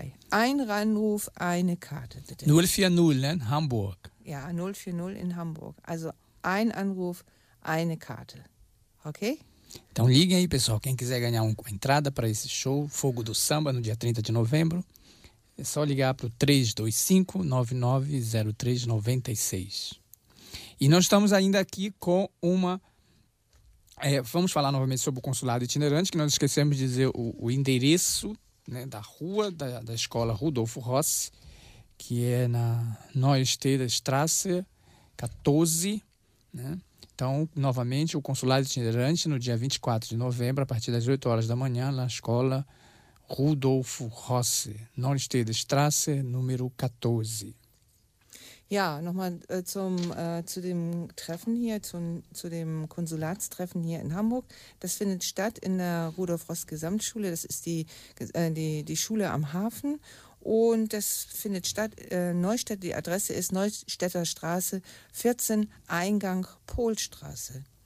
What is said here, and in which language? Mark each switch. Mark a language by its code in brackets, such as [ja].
[de] Ein Anruf, eine Karte, bitte. 040 in Hamburg. Ja, 040 in Hamburg. Also ein Anruf, eine Karte. Okay? [pt] Então liguem aí, pessoal, quem quiser ganhar uma entrada para esse show Fogo do Samba no dia 30 de novembro, é só ligar para o 325-9903-96. E nós estamos ainda aqui com uma... vamos falar novamente sobre o consulado itinerante, que nós esquecemos de dizer o endereço, né, da rua da escola Rudolfo Rossi, que é na Neue Stederstrasse 14, né? Então, novamente, o consulado itinerante no dia 24 de novembro, a partir das 8 horas da manhã, na escola Rudolfo Rossi, Neue Stederstrasse, número 14. [de] Ja, nochmal zu dem Treffen hier, zu dem Konsulatstreffen hier in Hamburg. Das findet statt in der Rudolf Ross Gesamtschule, das ist die Schule am Hafen. Und das findet statt, Neustädter, die Adresse ist Neustädter Straße 14, Eingang Polstraße.